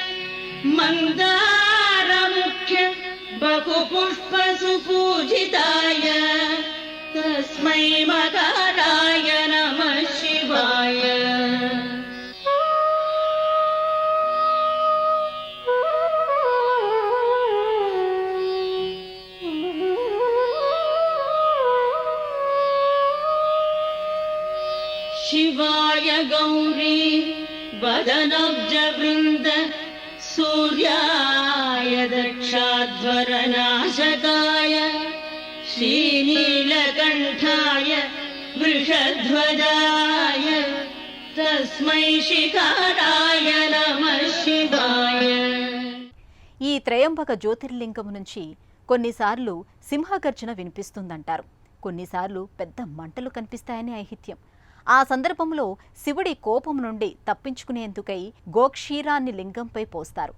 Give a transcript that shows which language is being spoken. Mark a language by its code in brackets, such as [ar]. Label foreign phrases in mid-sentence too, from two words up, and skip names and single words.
[sa] मन्दार मुख्य बहु पुष्प सुपूजिताय तस्मै मकराय नमः शिवाय. शिवाय गौरी वदनब्ज वृन्द सूर्याय दक्षाध्वरनाशकाय श्रीनीलकण्ठाय वृषध्वजाय तस्मै शिखराय नमः शिवाय. [te] ఈ త్రయంబక జ్యోతిర్లింగం నుంచి కొన్నిసార్లు సింహగర్జన వినిపిస్తుందంటారు. కొన్నిసార్లు పెద్ద మంటలు కనిపిస్తాయని ఐహిత్యం. ఆ సందర్భంలో శివుడి కోపం నుండి తప్పించుకునేందుకై గోక్షీరాన్ని లింగంపై పోస్తారు.